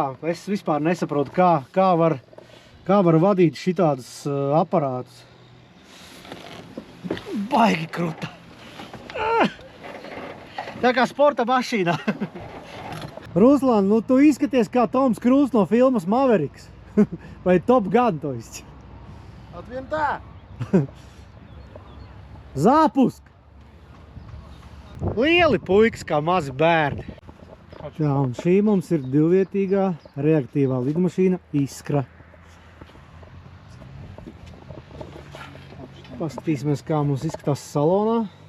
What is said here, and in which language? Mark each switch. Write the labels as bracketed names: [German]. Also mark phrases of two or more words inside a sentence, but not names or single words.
[Latvian] Es vispār nesaprotu, kā var vadīt šitādus aparātus. Baigi kruta. Tā kā sporta mašīnā. Ruslan, nu tu izskaties kā Toms Krūs no filmas Mavericks. Vai Top Gun, [Russian] то есть. От винта! Zāpusk! [Latvian] Lieli puikas kā mazi bērni. Jā, un šī mums ir divvietīgā reaktīvā lidmašīna Iskra. Paskatīsimies, kā mums izskatās salonā.